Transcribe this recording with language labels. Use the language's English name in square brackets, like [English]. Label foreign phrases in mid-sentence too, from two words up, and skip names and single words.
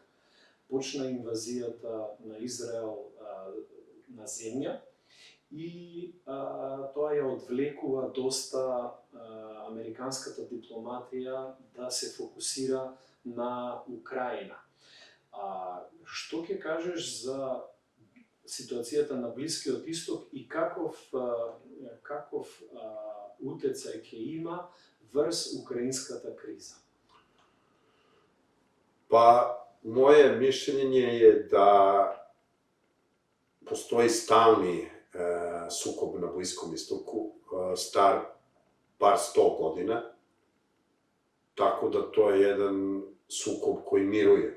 [Macedonian] Почна инвазијата на Израел на земја и тоа ја одвлекува доста американската дипломатија да се фокусира на Украина. Што ќе кажеш за ситуацијата на Блискиот Исток и каков утецај ќе има врз украинската криза? [Serbian] Moje mišljenje je da postoji stalni sukob na Bliskom istoku, star par 100 godina, tako da to je jedan sukob koji miruje.